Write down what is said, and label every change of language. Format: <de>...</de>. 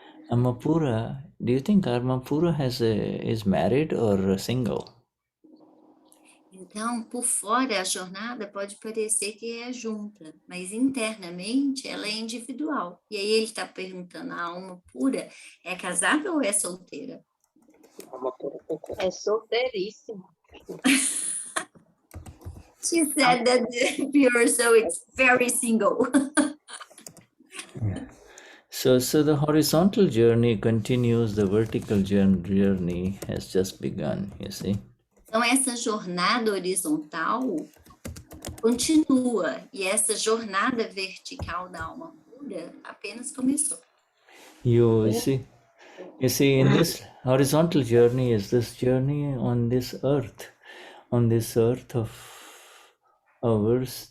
<en>Amapura, do you think Amapura is married or single?</en> <pt>Então, por fora, a jornada pode parecer que é junta, mas internamente ela é individual. E aí ele está perguntando, a alma pura é casada ou é solteira? é solteiríssima.</pt> <en>She said that the pure soul is very single. So the horizontal journey continues, the vertical journey has just begun, you see.</en> <pt>Então, essa jornada horizontal continua, e essa jornada vertical da alma pura apenas começou.</pt> <en>You see, in this horizontal journey is this journey on this earth of ours.</en>